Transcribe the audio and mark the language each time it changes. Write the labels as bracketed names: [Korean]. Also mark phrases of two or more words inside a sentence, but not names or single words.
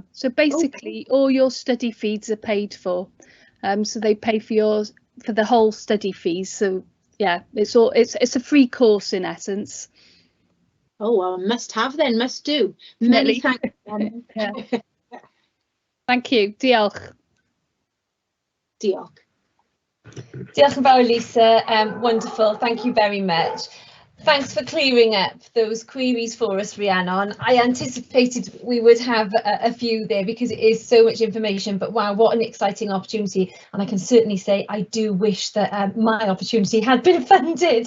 [English] So basically, all your study fees are paid for. So they pay for the whole study fees. So yeah, it's a free course in essence. Oh well, must have then, must do. Many thanks. Yeah. Thank you. [Welsh] Diolch. Diolch. Diolch yn fawr, Lisa. [English] Wonderful. Thank you very much. Thanks for clearing up those queries for us, Rhiannon. I anticipated we would have a few there because it is so much information, but wow, what an exciting opportunity. And I can certainly say I do wish that my opportunity had been funded.